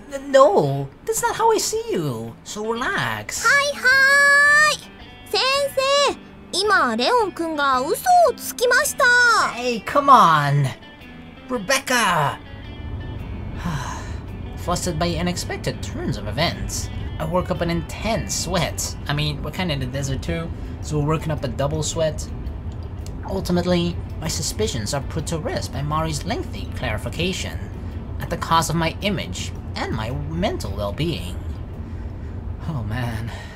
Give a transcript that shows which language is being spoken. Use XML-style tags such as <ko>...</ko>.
<en>No, that's not how I see you. So relax.</en> <ja>はい先生。今レオンくんが嘘をつきました。</ja> <en>Hey, come on! Rebecca! Flustered by unexpected turns of events, I work up an intense sweat. I mean, we're kinda in the desert too, so we're working up a double sweat. Ultimately, my suspicions are put to rest by Mari's lengthy clarification, at the cost of my image and my mental well-being. Oh man.</en>